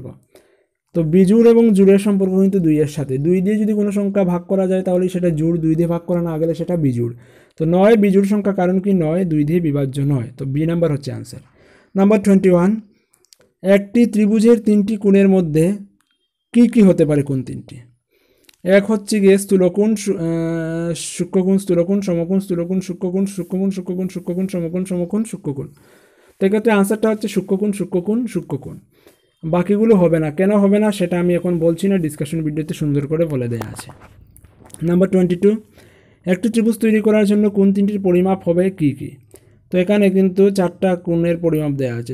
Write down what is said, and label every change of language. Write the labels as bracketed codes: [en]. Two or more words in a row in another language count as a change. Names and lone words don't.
[bn] তো বিজোড় এবং জোড়ের সম্পর্ক কিন্তু 2-এর সাথে, 2 দিয়ে যদি কোনো সংখ্যা ভাগ করা যায় তাহলে সেটা জোড়, 2 দিয়ে ভাগ করা না গেলে সেটা বিজোড়। তো 9 বিজোড় সংখ্যা কারণ কি 9 2 দিয়ে বিভাজ্য নয়, তো [en] B number [bn] হচ্ছে অ্যান্সার। নাম্বার 21, একটি ত্রিভুজের 3টি কোণের মধ্যে কি কি হতে পারে কোণ 3টি? এক হচ্ছে গিয়ে স্থূলকোণ, সূক্ষ্মকোণ, স্থূলকোণ, সমকোণ, স্থূলকোণ, সূক্ষ্মকোণ, সূক্ষ্মকোণ, সূক্ষ্মকোণ, সূক্ষ্মকোণ, সমকোণ, সমকোণ, সূক্ষ্মকোণ। তো এক্ষেত্রে আনসারটা হচ্ছে সূক্ষ্মকোণ, সূক্ষ্মকোণ, সূক্ষ্মকোণ। বাকিগুলো হবে না, কেন হবে না সেটা আমি এখন বলছি না, [en] discussion video-te [bn] সুন্দর করে বলে দেওয়া আছে। নাম্বার 22, একটি ত্রিভুজ তৈরি করার জন্য কোণ 3টির পরিমাপ হবে কি কি? তো এখানে কিন্তু 4টা কোণের পরিমাপ দেওয়া আছে।